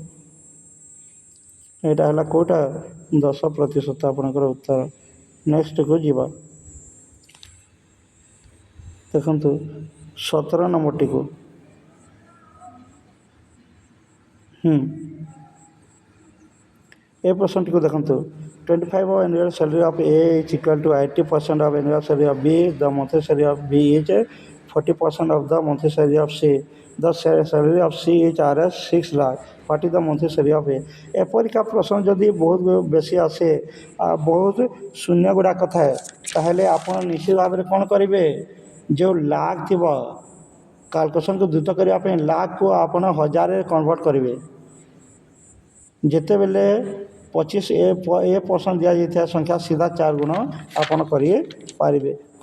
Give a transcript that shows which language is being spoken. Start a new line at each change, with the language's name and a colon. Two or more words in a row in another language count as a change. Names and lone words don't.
Odia: ଏଇଟା ହେଲା କେଉଁଟା 10% ଆପଣଙ୍କର ଉତ୍ତର। ନେକ୍ସଟକୁ ଯିବା ଦେଖନ୍ତୁ 17 ନମ୍ବରଟିକୁ। ଏ ପ୍ରଶ୍ନଟିକୁ ଦେଖନ୍ତୁ।
English: 25 of annual salary of A is equal to 80% of annual salary of B. The monthly salary of B is 40% of the monthly salary of C. The salary of C is Rs 6 lakh. What is the monthly salary of A?
Odia: ଏପରିକା ପ୍ରଶ୍ନ ଯଦି ବହୁତ ବେଶୀ ଆସେ ବହୁତ ଶୂନ୍ୟ ଗୁଡ଼ାକ ଥାଏ ତାହେଲେ ଆପଣ ନିଶ୍ଚିତ ଭାବରେ କ'ଣ କରିବେ? ଯେଉଁ ଲାଖ ଥିବ କାଲକୁଲେସନକୁ ଦ୍ରୁତ କରିବା ପାଇଁ ଲାଖକୁ ଆପଣ ହଜାରରେ କନଭର୍ଟ କରିବେ। ଯେତେବେଳେ 25% ଦିଆଯାଇଥିବା ସଂଖ୍ୟା ସିଧା 4 ଗୁଣ ଆପଣ କରିପାରିବେ।